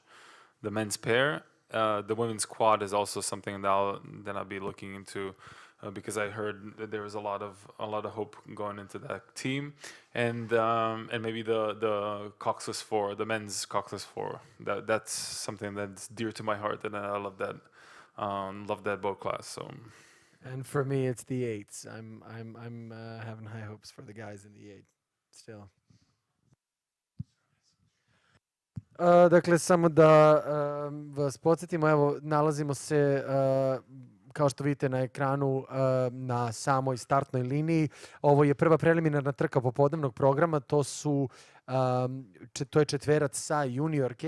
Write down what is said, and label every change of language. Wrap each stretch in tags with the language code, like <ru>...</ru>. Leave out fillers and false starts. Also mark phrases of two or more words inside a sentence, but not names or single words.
<en>The men's pair, the women's quad is also something that I'll be looking into, because I heard that there was a lot of hope going into that team, and maybe the Coxed 4, the men's Coxed 4. That's something that's dear to my heart, and I love that boat class. So. And for me, it's the 8s. I'm having high hopes for the guys in the 8 still.</en> <bs>Dakle, samo da vas podsjetimo, evo, nalazimo se, kao što vidite na ekranu, na samoj startnoj liniji. Ovo je prva preliminarna trka popodnevnog programa, to je četverac sa juniorke.</bs>